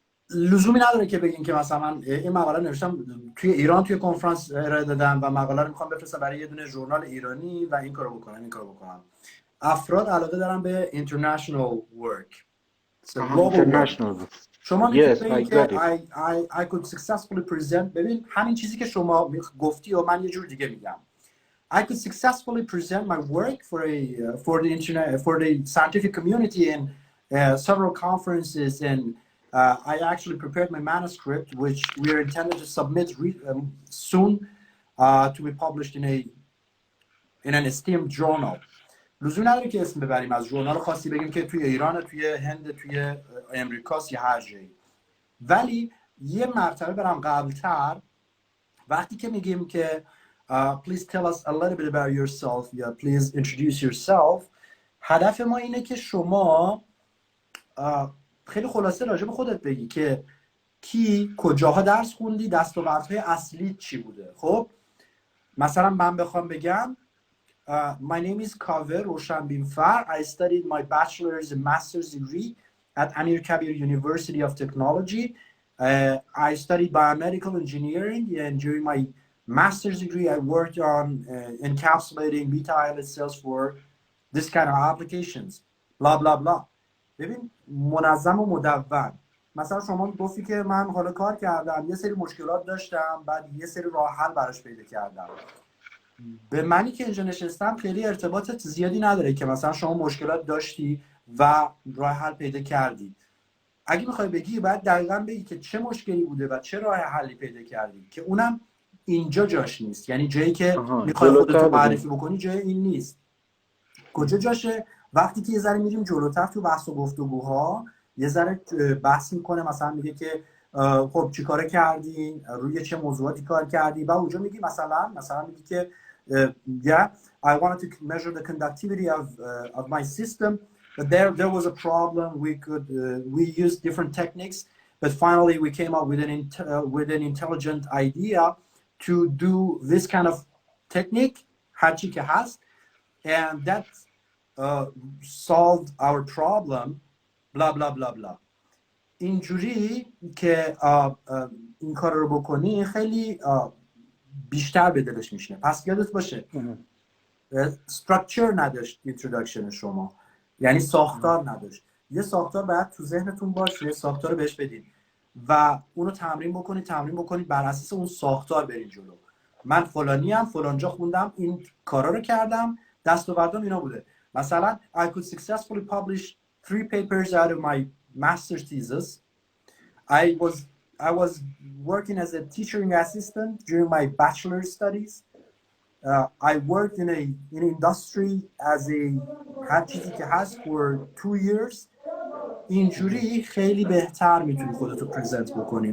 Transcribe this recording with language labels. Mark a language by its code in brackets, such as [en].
[fa] لزومی نداره که بگین که مثلا من این مقاله نوشتم توی ایران توی کنفرانس ارائه دادم و مقاله رو میخوام بفرستم برای یه دونه ژورنال ایرانی و این کارو بکنم. افراد علاقه دارن به international work. [en] International. [fa] شما میتونید بگید که [en] I could successfully present. [fa] ببین همین چیزی که شما گفتی و من یه جور دیگه میگم. [en] I could successfully present my work for the scientific community in several conferences, and I actually prepared my manuscript, which we are intended to submit soon to be published in an esteemed journal. [fa] لزومی نداره که اسم ببریم از ژورنال خاصی، بگیم که توی ایران، توی هند، توی امریکاست یا هر جایی. ولی یه مرتبه برم قبلتر، وقتی که میگیم که [en] please tell us a little bit about yourself [fa] یا [en] please introduce yourself، [fa] هدف ما اینه که شما خیلی خلاصه راجع به خودت بگی که کی، کجاها درس خوندی، دستاوردهای اصلی چی بوده. خب مثلا من بخوام بگم [en] my name is [fa] کاوه روشن بینفر. [en] I studied my bachelor's and master's degree at Amir Kabir University of Technology. I studied biomedical engineering, and during my master's degree I worked on encapsulating beta islet cells for this kind of applications. blah blah blah. [fa] ببین منظم و مدون. مثلا شما گفتی که من حالا کار کردم، یه سری مشکلات داشتم، بعد یه سری راه حل براش پیدا کردم. به منی که اینجا نشستم خیلی ارتباط زیادی نداره که مثلا شما مشکلات داشتی و راه حل پیدا کردی. اگه میخوای بگی باید دقیقاً بگی که چه مشکلی بوده و چه راه حلی پیدا کردی، که اونم اینجا جاش نیست. یعنی جایی که میخوای خودتو معرفی بکنی جای این نیست. کجا جاشه؟ وقتی که یه ذره میریم جلوتر تو بحث و گفتگوها، یه ذره بحث میکنه، مثلا میگه که خب چی کار کردی، روی چه موضوعاتی کار کردی، و اونجا میگی مثلا میگی که [en] yeah, I wanted to measure the conductivity of my system, but there was a problem. We used different techniques, but finally we came up with an intelligent idea to do this kind of technique, [fa] هرچی که هست, [en] and that solved our problem, blah blah blah blah. [fa] اینجوری که این کار رو بکنی خیلی بیشتر به دلش میشینه. پس یادت باشه structure نداشت introduction شما، یعنی ساختار نداشت. یه ساختار باید تو ذهنتون باشه، ساختار رو بهش بدین و اونو تمرین بکنید بر اساس اون ساختار برین جلو. من فلانیم، فلانجا خوندم، این کارا رو کردم، دستاوردام اینا بوده. [en] مثلا I could successfully publish 3 papers out of my master's thesis. I was working as a teaching assistant during my bachelor's studies. I worked in industry as [fa] هر چیزی که هست [en] for 2 years. [fa] اینجوری خیلی بهتر میتونی خودتو پرزنت بکنی.